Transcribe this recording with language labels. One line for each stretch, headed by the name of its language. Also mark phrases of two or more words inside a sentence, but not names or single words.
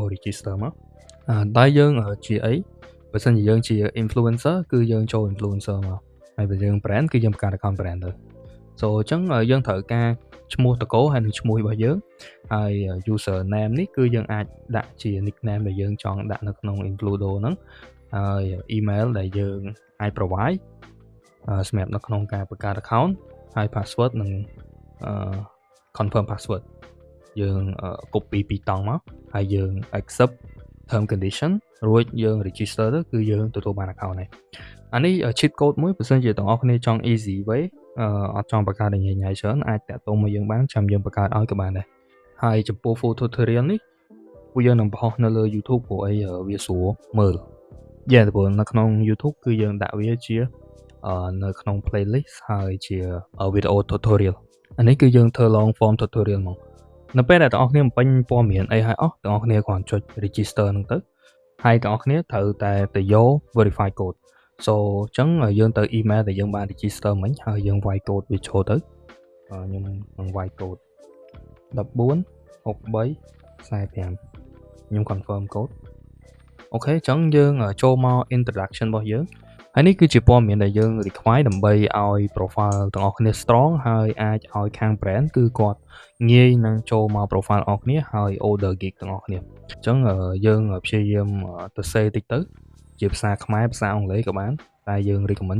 Khmer: register មកតែយើងជាអីបើសិនជាយើងជា influencer គឺយើងចូល influencer មកហើយបើយើង brand គឺយើងបង្កើត
English: account brand
Khmer: ទៅ so អញ្ចឹងយើងត្រូវការឈ្មោះតកូហើយនិងឈ្មោះរបស់យើងហើយ
English: user name
Khmer: នេះគឺយើងអាចដាក់ជា nickname ដែលយើងចង់ដាក់នៅក្នុង Infludo ហ្នឹងហើយ email ដែលយើងអាច provide សម្រាប់នៅក្នុងការបង្កើត account ហើយ password និង
English: confirm password
Khmer: យើង copy ពីតង់មកហើយយើង
English: accept term condition
Khmer: រួចយើង register ទៅគឺយើងទទួលបាន account ហើយអានេះ
English: cheat code
Khmer: មួយបើសិនជាទាំងអស់គ្នាចង់
English: easy way
Khmer: អត់ចង់បង្កើតញ៉ៃច្រើនអាចតាក់ទងមកយើងបានចាំយើងបង្កើតឲ្យក៏បានដែរហើយចំពោះ full tutorial នេះពួកយើងនឹងបង្ហោះនៅលើ YouTube ព្រោះអីវាស្រួលមើលព្រោះនៅក្នុង YouTube គឺយើងដាក់វាជានៅក្នុង playlist ហើយជា
English: video tutorial
Khmer: អានេះគឺយើងធ្វើ
English: long form tutorial
Khmer: មកនៅពេលដែលបងប្អូនបំពេញព័ត៌មានអីហើយអស់បងប្អូនគ្រាន់ចុច register ហ្នឹងទៅហើយបងប្អូនត្រូវតែទៅយក
English: verify code so
Khmer: អញ្ចឹងយើងទៅ email ដែលយើងបាន register មិញហើយយើងវាយ code វាចូលទៅខ្ញុំនឹងវាយ code 14 63 45ខ្ញុំ confirm code អូខេអញ្ចឹងយើងចូលមក introduction របស់យើងហើយនេះគឺជាព័ត៌មានដែលយើង require ដើម្បីឲ្យ profile ទាំងអស់គ្នា strong ហើយអាចឲ្យខាង brand គឺគាត់ងាយនឹងចូលមក profile អស់គ្នាហើយ
English: order gig
Khmer: ទាំងអស់គ្នាអញ្ចឹងយើងព្យាយាមទៅសេតិចទៅជាភាសាខ្មែរភាសាអង់គ្លេសក៏បានតែយើង recommend